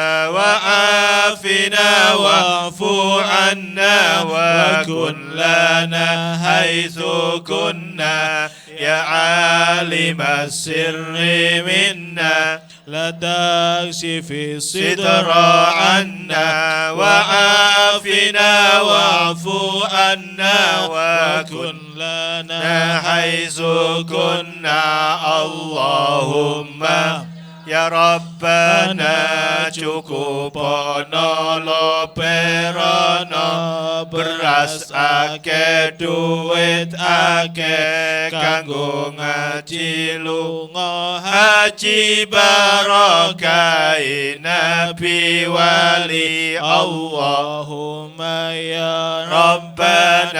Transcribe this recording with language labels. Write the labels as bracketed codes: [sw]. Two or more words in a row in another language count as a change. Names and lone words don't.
[ar] وعافنا واعف عنا وكن لنا حيث كنا يا عالم السر منا لا تكشف الستر عنا وعافنا واعف عنا وكن لنا حيث كنا اللهم يا ربنا [jv] cukupono perono beras ake duit ake kanggo ngaji lunga haji barokai nabi wali [ar] اللهم يا ربنا